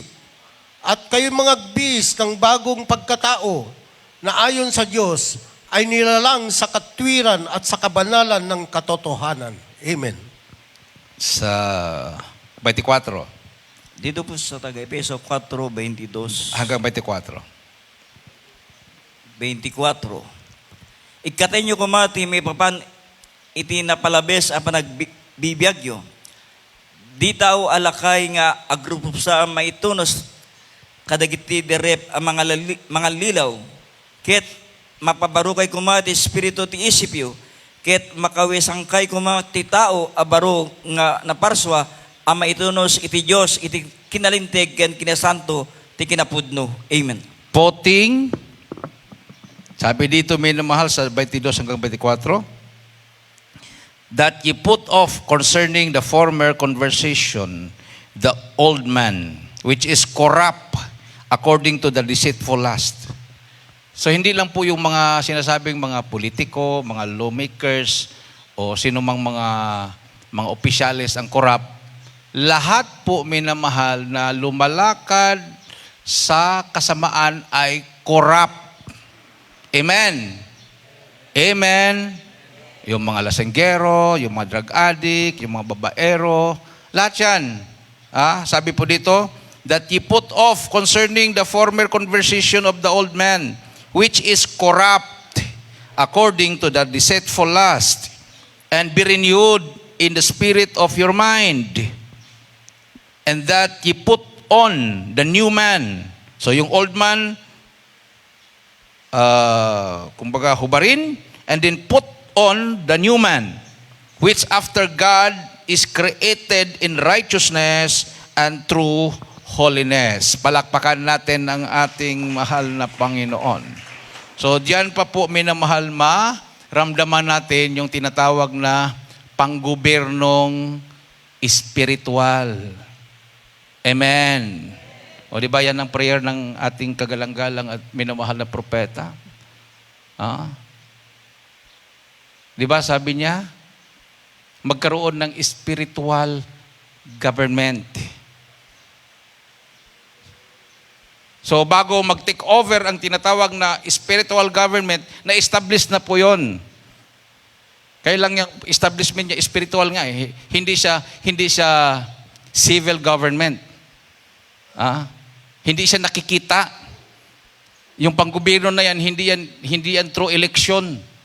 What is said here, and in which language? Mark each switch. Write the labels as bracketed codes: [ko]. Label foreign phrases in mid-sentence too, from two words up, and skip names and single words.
[tl] At kayo'y mga bis ng bagong pagkatao na ayon sa Diyos ay nilalang sa katwiran at sa kabanalan ng katotohanan. Amen. Sa 24 Dito po sa taga-Efeso 4:22. hanggang 24. 24. [ilo] Ikatay nyo kumati may papan iti napalabes a panagbibiyagyo. Di tao alakay nga agrupo sa maitunos kadagiti derep ang mga lilaw. Ket mapabarukay kumati espiritu ti isipyo. Ket makawisangkay kumati tao abaro nga naparswa ang maitunos iti Diyos iti kinalinteg ken kinasanto ti kinapudno. Amen. Poting, [tl] sabi dito minamahal sa 22 hanggang 24, [en] that ye put off concerning the former conversation the old man, which is corrupt according to the deceitful lust. [tl] So hindi lang po yung mga sinasabing mga politiko, mga lawmakers, o sino mang mga opisyales ang corrupt. Lahat po minamahal na lumalakad sa kasamaan ay corrupt. Amen. Amen. Yung mga lasenggero, yung mga [en] drug addict, [tl] yung mga babaero, lahat yan. Sabi po dito, [en] that ye put off concerning the former conversation of the old man, which is corrupt according to the deceitful lust, and be renewed in the spirit of your mind, and that ye put on the new man. [tl] So yung [en] old man, [tl] kumbaga hubarin, [en] and then put on the new man, which after God is created in righteousness and true holiness. [tl] Palakpakan natin ang ating mahal na Panginoon. So diyan pa po minamahal, ramdaman natin yung tinatawag na panggobernong espiritual. Amen. O di ba yan ang prayer ng ating kagalang-galang at minamahal na propeta? Di ba sabi niya, magkaroon ng [en] spiritual government. [tl] So bago [en] mag-take over [tl] ang tinatawag na [en] spiritual government, [tl] na-establish na po yun. Kaya lang yung establishment niya, spiritual nga eh. Hindi siya [en] civil government. [tl] Hindi siya nakikita. Yung panggobyerno na yan, hindi yan [en] through election.